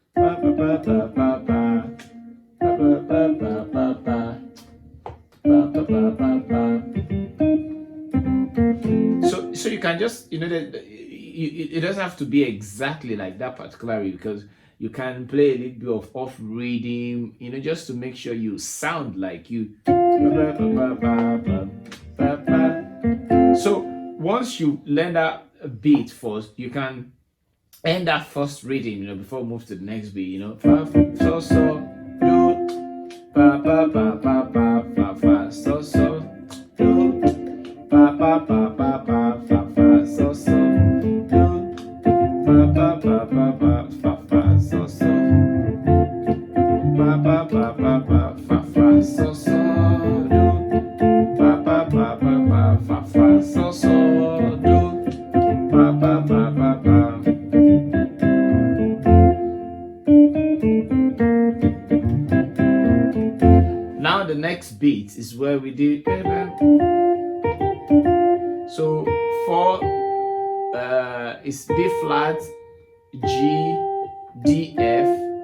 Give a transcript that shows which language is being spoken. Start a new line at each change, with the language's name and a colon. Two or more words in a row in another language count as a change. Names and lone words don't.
English: So you can just, it doesn't have to be exactly like that particularly, because you can play a little bit of off reading, just to make sure you sound like you. So once you learn that beat first, you can end that first reading, before we move to the next beat, fa, so, do, pa, pa, pa, pa, pa, fa, fa, so, do, pa, pa, pa, pa, pa, fa, fa, so, do, pa, pa, pa, pa, pa, fa, fa, so, pa, pa, pa, pa, pa, fa, fa, so, do, pa, pa, pa, pa, pa, fa, fa, so, do, pa, pa, pa, pa, pa. Now the next beat is where we do. So 4 is B flat, G, D, F.